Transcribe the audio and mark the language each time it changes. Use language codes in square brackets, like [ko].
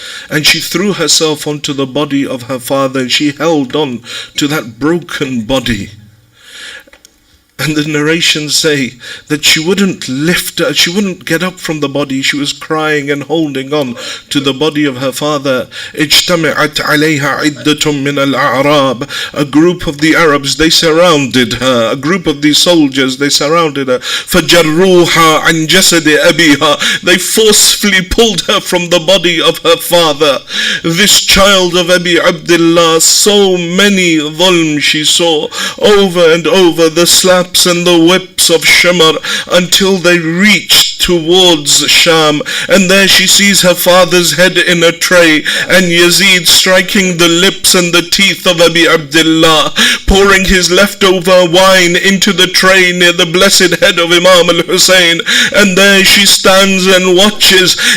[en] And she threw herself onto the body of her father and she held on to that broken body. And the narrations say that she wouldn't she wouldn't get up from the body. She was crying and holding on to the body of her father. [ar] اجتمعت عليها عدة من الأعراب. [en] A group of the Arabs, they surrounded her. A group of the soldiers, they surrounded her. [ar] فجروها عن جسد أبيها. [en] They forcefully pulled her from the body of her father. This child of Abi Abdullah, so many dhulm she saw over and over, the slaps and the whips of Shamar, until they reached towards Sham, and there she sees her father's head in a tray, and Yazid striking the lips and the teeth of Abi Abdullah, pouring his leftover wine into the tray near the blessed head of Imam al-Hussein, and there she stands and watches.